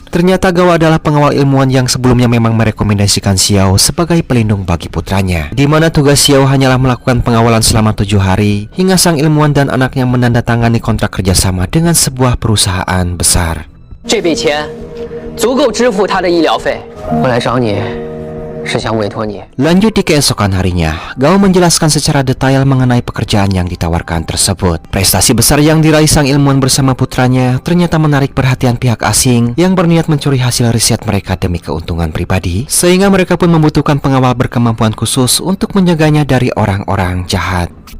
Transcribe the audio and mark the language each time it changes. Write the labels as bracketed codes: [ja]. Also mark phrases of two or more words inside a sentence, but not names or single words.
[id] Ternyata Gao adalah pengawal ilmuwan yang sebelumnya memang merekomendasikan Xiao sebagai pelindung bagi putranya, di mana tugas Xiao hanyalah melakukan pengawalan selama 7 hari, hingga sang ilmuwan dan anaknya menandatangani kontrak kerjasama dengan sebuah perusahaan besar. [zh] 这笔钱足够支付他的医疗费。我来找你，是想委托你。 [id] Lanjut di keesokan harinya, Gao menjelaskan secara detail mengenai pekerjaan yang ditawarkan tersebut. Prestasi besar yang diraih sang ilmuwan bersama putranya ternyata menarik perhatian pihak asing yang berniat mencuri hasil riset mereka demi keuntungan pribadi, sehingga mereka pun membutuhkan pengawal berkemampuan khusus untuk menjaganya dari orang-orang jahat.